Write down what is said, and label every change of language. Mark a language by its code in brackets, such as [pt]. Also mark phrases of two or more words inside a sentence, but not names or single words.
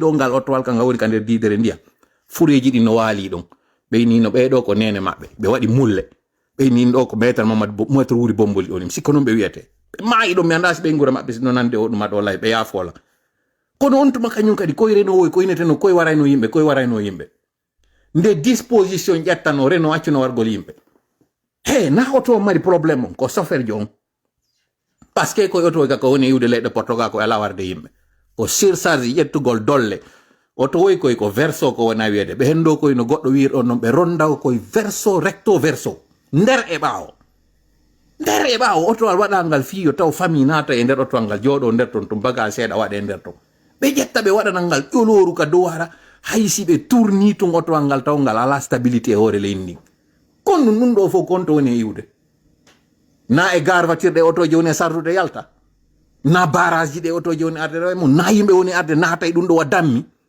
[ff] ɗo ngal otowal ka ngal woni ka nder didere ndiyam fureji ɗi no waali ɗon ɓeynino ɓeɗo ko nene maɓɓe ɓe waɗi mulle ɓeynino ɗo ko maître Mamadou Wuri Bomboli oni sikko noon ɓe wiyete ɓe maayi ɗon mi anda si ɓe ngura maɓɓe sino nande o ɗuma ɗo lay ɓe yaafola kono on tuma kañum kadi koye Renault woy koyneteno koye warayno yimɓe nde disposition ƴettano Renault accuno wargol yimɓe he na oto mari probléme on ko chauffeur jo on [fr] par ce que [ff] koye oto ga ko woni yiwde leyɗe Portugal ko ala warde yimɓe ko surcharge ƴettugol dolle oto woy koye ko verso ko wona wiyede ɓe hendo koye no goɗɗo wiir on noon ɓe rondaw koye verso [fr] recto verso [ff] nder e ɓaawo nder e ɓaawo otowal waɗangal fiyo taw famille naata e nder otowal ngal jooɗo nder ton tum baga seeɗa waɗe nder ton ɓe ƴetta ɓe waɗanal ngal ƴoloru ka dow hara haysi ɓe tourni tun otowal ngal taw ngal ala stabilité e hoore leydi ndin kon ɗum ɗo fof konto woni e iwde na e garvatirɗe otoje woni e sardude yalta na barrage ji ɗe otoje woni arde ɗo e mum na yimɓe woni arde naata e ɗum ɗo wa dammi